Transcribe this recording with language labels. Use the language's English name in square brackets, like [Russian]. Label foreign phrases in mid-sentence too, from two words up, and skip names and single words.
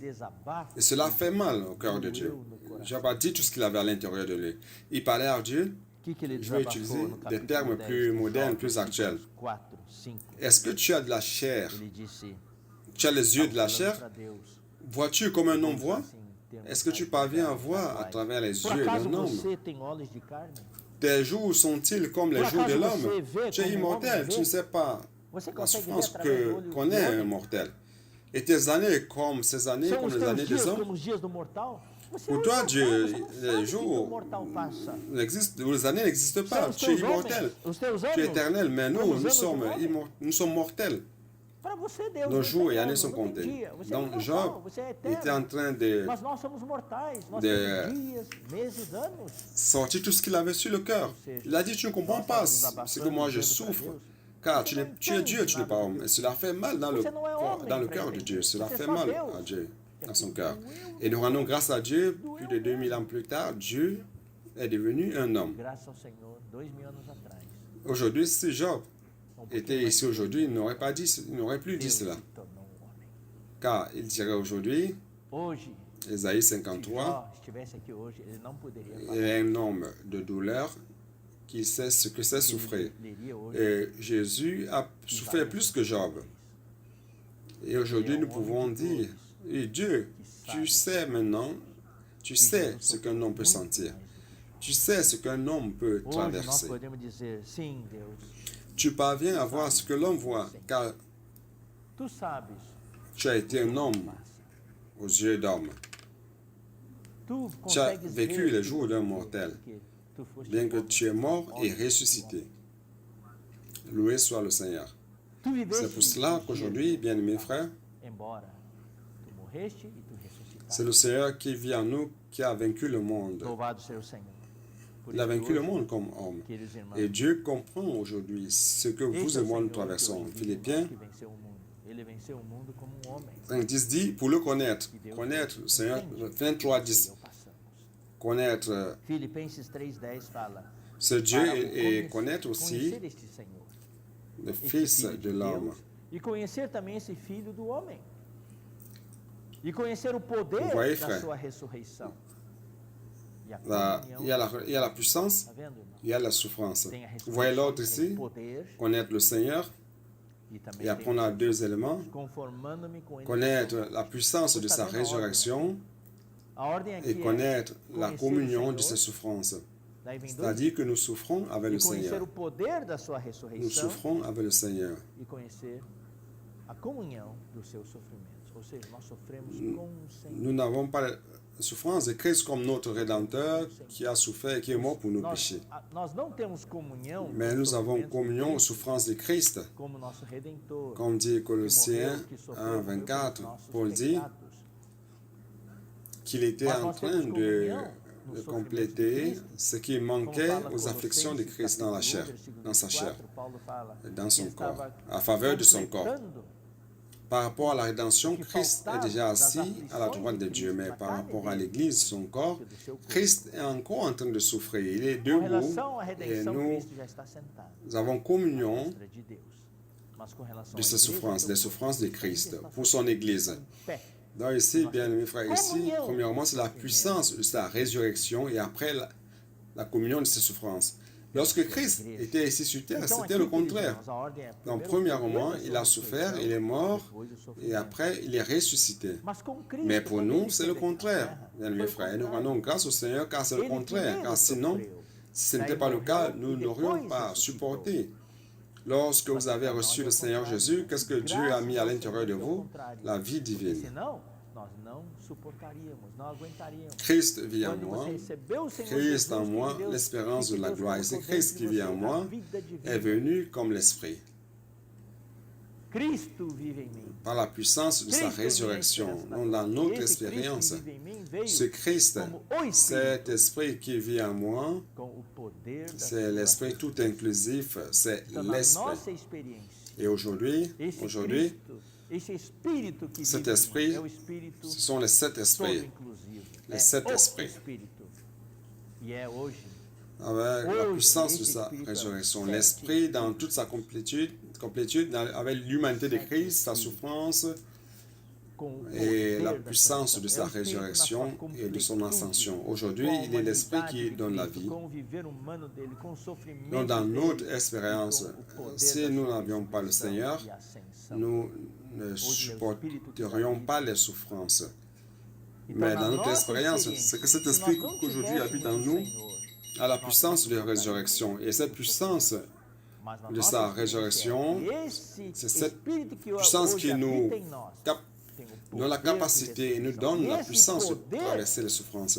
[French] Et cela fait mal au cœur de Dieu. Job a dit tout ce qu'il avait à l'intérieur de lui. Il parlait à Dieu. Je vais utiliser des termes plus modernes, plus actuels. Est-ce que tu as de la chair? Tu as les yeux de la chair? Vois-tu comme un homme voit? Est-ce que tu parviens à voir à travers les [Portuguese] Por [French] yeux [Portuguese] acaso [French] d'un homme? [Portuguese] você tem olhos de carne? [French] Tes jours sont-ils comme les [Portuguese] Por [French] jours de [Portuguese] acaso [French] l'homme? [Portuguese] você vê [French] Tu es [Portuguese] como o homem [French] immortel, tu [Portuguese] vê? [French] ne sais pas [Portuguese] Você [French] la [Portuguese] consegue ver [French] souffrance [Portuguese] através do olho [French] qu'on [Portuguese] do [French] est un [Portuguese] homem? [French] mortel. Et tes années comme ces années, [Portuguese] São [French] comme [Portuguese] os [French] les [Portuguese] teus [French] années des [Portuguese] dias [French] hommes? [Portuguese] como os dias do mortal? Você é [French] Pour [Portuguese] um [French] toi, [Portuguese] imortal, [French] Dieu, [Portuguese] você não sabe [French] les [Portuguese] o que o [French] jours [Portuguese] mortal passa. [French] les années n'existent [Portuguese] São [French] pas. [Portuguese] os [French] Tu es [Portuguese] teus [French] immortel, [Portuguese] homens, os teus [French] tu es [Portuguese] anos, [French] éternel, mais [Portuguese] como [French] nous, [Portuguese] os anos do homem. [French] nous sommes mortels. [Portuguese] Para você, Deus, [French] Nos [Portuguese] não [French] jours [Portuguese] tem [French] et années [Portuguese] ano, [French] sont [Portuguese] não tem [French] comptés. [Portuguese] dia. Você é [French] Donc [Portuguese] imortal, [French] Job [Portuguese] você é [French] était en [Portuguese] eterno. [French] train de [Portuguese] Mas nós somos mortais, nós [French] de- [Portuguese] temos dias, meses, anos. [French] sortir tout ce qu'il avait sur le cœur. Il a dit, tu ne comprends pas ce que moi je souffre, car tu es Dieu, tu n'es pas homme. Et cela fait mal dans le cœur de Dieu. Cela fait mal à Dieu, dans son cœur. Et nous rendons grâce à Dieu, plus de 2000 ans plus tard, Dieu est devenu un homme. [Portuguese] Graças ao Senhor, 2000 anos atrás. [French] Aujourd'hui, si Job était ici aujourd'hui, il n'aurait plus dit [Portuguese] Deus [French] cela. [Portuguese] se tornou homem. [French] Car il dirait aujourd'hui, [Portuguese] Hoje, [French] Ésaïe [Portuguese] se [French] 53, [Portuguese] Jó estivesse aqui hoje, ele não poderia [French] il [Portuguese] falar. [French] est un homme de douleur qui sait ce que c'est souffrir. [Portuguese] Ele leria hoje. [French] Et Jésus a souffert plus que Job. Et aujourd'hui, nous pouvons dire, et Dieu, tu sais maintenant, tu sais ce qu'un homme peut sentir. Tu sais ce qu'un homme peut [Portuguese] Hoje nós [French] traverser. [Portuguese] podemos dizer, sim, Deus, [French] Tu parviens à voir ce que l'homme voit, car [Portuguese] tu sabes [French] tu as été un [Portuguese] o que [French] homme [Portuguese] passa. [French] aux yeux d'homme. [Portuguese] Tu [French] Tu as [Portuguese] consegues [French] vécu [Portuguese] ver [French] les [Portuguese] tudo [French] jours d'un [Portuguese] porque [French] mortel, [Portuguese] tu foste [French] bien que [Portuguese] homem. [French] tu es mort et ressuscité. Loué soit le Seigneur. [Portuguese] Tu viveste [French] C'est pour cela [Portuguese] os dias [French] qu'aujourd'hui, bien-aimés frères, [Portuguese] embora tu morreste e tu ressuscitaste. [French] c'est le Seigneur qui vit en nous, qui a vaincu le monde. [Portuguese] Louvado seja o Senhor. Por [French] Il a [Portuguese] isso [French] vaincu le [Portuguese] hoje, [French] monde comme homme. [Portuguese] queridos irmãos, [French] Et Dieu comprend aujourd'hui ce que [Portuguese] este [French] vous [Portuguese] é [French] et [Portuguese] o [French] moi nous [Portuguese] Senhor [French] traversons. [Portuguese] que hoje vive, [French] Philippiens [Portuguese] que venceu o mundo. Ele venceu o mundo como um homem. [French] 5:10 dit, pour le connaître, [Portuguese] E Deus [French] connaître le [Portuguese] entende [French] Seigneur, [Portuguese] o que [French] 23:10, [Portuguese] eu passamos. [French] connaître [Portuguese] Filipenses 3:10 fala [French] ce Dieu [Portuguese] para o [French] et connaître aussi [Portuguese] conhecer este Senhor, [French] le [Portuguese] este [French] Fils [Portuguese] Filho [French] de [Portuguese] de [French] l'homme. [Portuguese] Deus, e conhecer também esse Filho do homem. E conhecer o poder [French] Vous voyez, [Portuguese] da [French] frère, [Portuguese] sua ressurreição. E a [French] Il y a la puissance, [Portuguese] tá vendo, irmão? [French] il y a la souffrance. [Portuguese] Tem a [French] Vous voyez [Portuguese] ressurreição, [French] l'autre [Portuguese] tem [French] ici, [Portuguese] poder, [French] connaître le Seigneur, [Portuguese] e também [French] et après on [Portuguese] tem [French] a deux éléments, [Portuguese] conformando-me com ele. [French] connaître la puissance de sa résurrection [Portuguese] A ordem aqui [French] et connaître [Portuguese] é [French] la [Portuguese] conhecer [French] communion [Portuguese] o [French] de ses [Portuguese] Senhor, [French] souffrances. [Portuguese] daí vem dois, [French] C'est-à-dire que nous souffrons avec [Portuguese] e [French] le [Portuguese] conhecer [French] Seigneur. [Portuguese] o poder da sua [French] Nous [Portuguese] ressurreição [French] souffrons avec le Seigneur. [Portuguese] e conhecer a comunhão dos seus sofrimentos. Ou seja, nós sofremos com o Senhor. [French] Nous n'avons pas la souffrance de Christ comme notre Rédempteur qui a souffert et qui est mort pour nos péchés. [Portuguese] Nós não temos comunhão [French] Mais [Portuguese] com os [French] nous avons [Portuguese] sofrimentos de [French] communion aux [Portuguese] Cristo [French] souffrances de Christ. [Portuguese] como nosso Redentor, [French] Comme dit [Portuguese] que [French] Colossiens [Portuguese] morreu, que sofreu [French] 1, [Portuguese] pelos [French] 24, [Portuguese] nossos [French] Paul dit [Portuguese] pecados. [French] qu'il était [Portuguese] Mas [French] en [Portuguese] nós [French] train [Portuguese] temos [French] de [Portuguese] comunhão nos [French] de [Portuguese] sofrimentos [French] de compléter [Portuguese] Cristo. [French] ce qui [Portuguese] Como [French] manquait [Portuguese] fala [French] aux afflictions de [Portuguese] Colossenses, [French] Christ dans la [Portuguese] capítulo 1, [French] chair, [Portuguese] versículo [French] dans sa chair, [Portuguese] 24, Paulo fala [French] et dans [Portuguese] que [French] son [Portuguese] ele [French] corps, [Portuguese] estava [French] à faveur de son corps. [Portuguese] completando [French] Par rapport à la rédemption, Christ est déjà assis à la droite de Dieu, mais par rapport à l'Église, son corps, Christ est encore en train de souffrir. Il est [Portuguese] com [French] debout [Portuguese] relação à [French] et [Portuguese] redenção, [French] nous [Portuguese] Cristo já está sentado [French] avons [Portuguese] à [French] communion [Portuguese] destra de Deus. Mas com relação [French] de [Portuguese] à [French] ses [Portuguese] igreja, [French] souffrances, [Portuguese] seu [French] des [Portuguese] corpo, [French] souffrances de [Portuguese] Cristo [French] Christ [Portuguese] está [French] pour son Église. [Portuguese] em pé. [French] Donc ici, bien mes frères, ici, premièrement, c'est la puissance de sa résurrection et après la communion de ses souffrances. Lorsque Christ était ici sur terre, [Portuguese] Então, [French] c'était [Portuguese] aqui, [French] le [Portuguese] queridos [French] contraire. [Portuguese] irmãos, a ordem é, [French] Donc, [Portuguese] primeiro, [French] premièrement, [Portuguese] depois da [French] il [Portuguese] sua [French] a souffert, [Portuguese] ressurreição, [French] il est mort, [Portuguese] depois do [French] et [Portuguese] sofrimento. [French] après, il est ressuscité. [Portuguese] Mas com Cristo, [French] Mais pour [Portuguese] quando [French] nous, [Portuguese] ele [French] c'est le [Portuguese] esteve aqui na [French] contraire, [Portuguese] terra, [French] bien [Portuguese] foi [French] mes [Portuguese] o [French] frères. Et nous [Portuguese] contrário. [French] rendons grâce au Seigneur car c'est le [Portuguese] Ele [French] contraire. [Portuguese] primeiro [French] Car sinon, [Portuguese] sofreu, [French] si ce n'était [Portuguese] daí [French] pas le cas, [Portuguese] morreu, [French] nous [Portuguese] e [French] n'aurions [Portuguese] depois [French] pas [Portuguese] ressuscitou. [French] supporté. Lorsque vous avez reçu le Seigneur Jésus, qu'est-ce que Dieu a mis à l'intérieur de vous? La vie [Portuguese] Porque [French] divine. [Portuguese] senão, nós não suportaríamos, não aguentaríamos. [French] Christ vit en [Portuguese] Quando [French] moi, [Portuguese] você recebeu o Senhor [French] Christ en [Portuguese] Jesus, [French] moi, [Portuguese] que Deus- [French] l'espérance [Portuguese] que [French] de la [Portuguese] Deus [French] gloire. Et c'est [Portuguese] colocou [French] Christ [Portuguese] dentro [French] qui [Portuguese] de [French] vit [Portuguese] você [French] en [Portuguese] a [French] moi, [Portuguese] vida divina. [French] est venu comme l'Esprit, [Portuguese] Cristo vive em mim. [French] par la puissance de sa [Portuguese] Cristo é minha [French] résurrection. [Portuguese] esperança na [French] Non, dans [Portuguese] glória. [French] notre [Portuguese] Esse Cristo [French] expérience, [Portuguese] que vive em mim veio [French] ce Christ, [Portuguese] como o Espírito, [French] cet Esprit qui vit en moi, [Portuguese] com o poder da [French] c'est [Portuguese] sua [French] l'Esprit tout inclusif, c'est [Portuguese] Então, na [French] l'Esprit. [Portuguese] nossa experiência, [French] Et aujourd'hui, [Portuguese] esse [French] aujourd'hui, [Portuguese] Cristo, esse Espírito que [French] cet [Portuguese] vive em [French] esprit, [Portuguese] mim, é o Espírito [French] ce sont les sept [Portuguese] todo [French] esprits, [Portuguese] inclusivo. [French] les [Portuguese] É [French] sept [Portuguese] o [French] esprits. [Portuguese] Espírito. E é hoje [French] avec la puissance de sa résurrection. L'Esprit dans toute sa complétude avec l'humanité de Christ, sa souffrance [Portuguese] com o [French] et [Portuguese] poder [French] la [Portuguese] da [French] puissance [Portuguese] sua [French] de [Portuguese] vida. [French] sa [Portuguese] É o Espírito na [French] résurrection [Portuguese] sua [French] et de son [Portuguese] completude, [French] ascension. Aujourd'hui, [Portuguese] com a [French] il est l'Esprit [Portuguese] humanidade [French] qui [Portuguese] de [French] donne la [Portuguese] Cristo, [French] vie. [Portuguese] com o viver humano dele, com o sofrimento [French] Donc, dans [Portuguese] dele, [French] notre expérience, [Portuguese] e com o poder [French] si [Portuguese] da [French] nous [Portuguese] sua [French] n'avions pas le [Portuguese] ressurreição [French] Seigneur, [Portuguese] e ascensão. [French] nous ne supporterions pas les souffrances. Mais dans notre expérience, c'est que cet esprit qu'aujourd'hui habite en nous a la puissance de résurrection. Et cette puissance de sa résurrection, c'est cette puissance qui nous donne la capacité et nous donne la puissance de traverser les souffrances.